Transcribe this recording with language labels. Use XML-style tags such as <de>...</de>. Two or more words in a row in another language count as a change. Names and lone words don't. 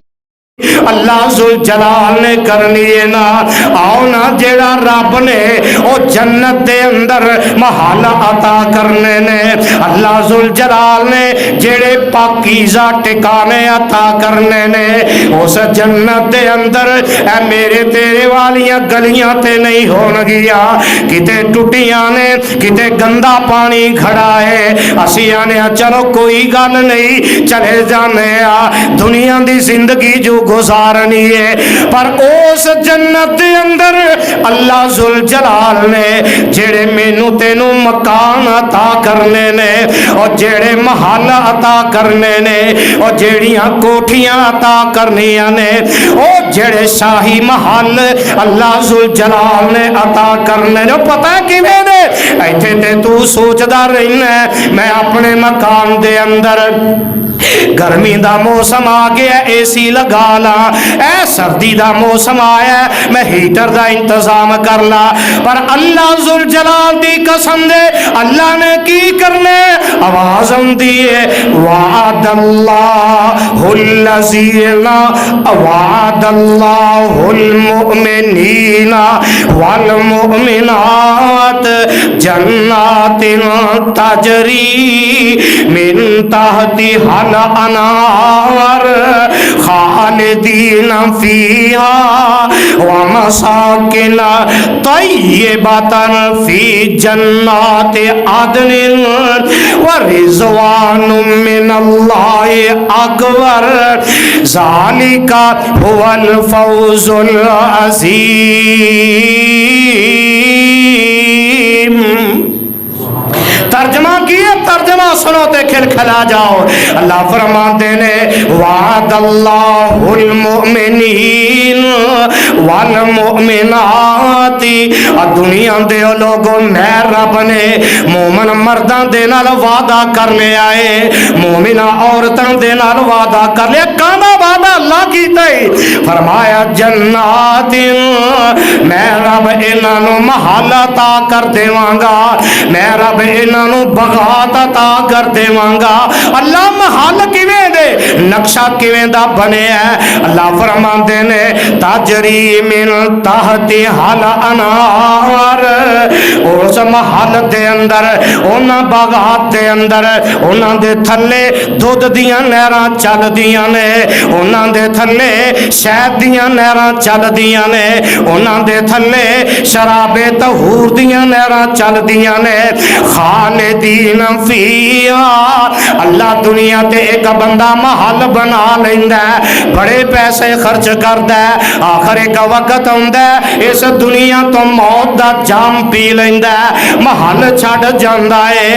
<pa>اللہ ذوالجلال نے کرنی ہے نا آؤ نا جیڑا رب نے او جنت دے اندر محل عطا کرنے نے، اللہ ذوالجلال نے جیڑے پاکیزہ ٹکانے عطا کرنے نے اس جنت دے اندر اے میرے تیرے والیاں گلیاں تے نہیں ہون گیا، کتے ٹوٹیاں نے کتے گندا پانی کھڑا ہے، اسی آنے چلو کوئی گل نہیں چلے جانے دنیا دی زندگی جو گزارنی ہے، پر اس جنت دے اندر اللہ ذوالجلال نے جڑے مینوں تینوں مکان عطا کرنے نے اور جڑے محل عطا کرنے نے اور جڑیاں کوٹھیاں عطا کرنیاں نے او جڑے شاہی محل اللہ ذوالجلال نے عطا کرنے نے، پتہ ہے کیویں نے ایتھے تے تو سوچدا رہنا میں اپنے مکان دے اندر گرمی دا موسم آ گیا اے سی لگا لا، اے سردی دا موسم آیا میں ہیٹر دا انتظام کر لا، پر اللہ ذوالجلال دی قسم دے اللہ نے کی کرنے آواز آندی ہے</pa> <ar>وعد اللہ الذین وعد اللہ المؤمنین والمؤمنات جنات تجری من تحتها الانہار خالدین فیہا ومساکن طیبۃ فی جنات عدن ورضوان من اللہ اکبر ذالک هو الفوز العظیم۔</ar> <pa>ترجمہ کیا ترجمہ سنو تے کھلکھلا جاؤ۔ اللہ فرماتے نے</pa> <ar>وعد اللہ المؤمنین والمؤمنات،</ar> <pa>دنیا دے لوگوں میں رب نے مومن مرداں دے نال وعدہ کرنے آئے مومنہ عورتاں دے نال وعدہ کر لیا، کہنا وعدہ اللہ کیتا ہے فرمایا جنات میں رب انہاں نوں محل عطا کر دیواں گا، میں رب انہاں نوں بغات عطا کر دیواں گا۔ اللہ محل کیویں دے نقشہ کیویں دا بنیا ہے اللہ فرماندے نے تجری</pa> <ar>من تحت الانہار،</ar> <pa>اس محل دے اندر انہاں باغات دے اندر انہاں دے تھلے دودھ دیاں نہراں چل دیاں نے، انہاں دے تھلے شہد دیاں نہراں چل دیاں نے، انہاں دے تھلے شراب طہور دیاں نہراں چل دیاں نے</pa> <ar>خالدین فیہا۔</ar> <pa>اللہ دنیا تے ایک بندہ محل بنا لیندا ہے، بڑے پیسے خرچ کردا ہے، آخر ایک وقت ہوندا ہے اس دنیا تو موت دا جام پی لیندا ہے، محل چھڈ جاندا ہے۔</pa>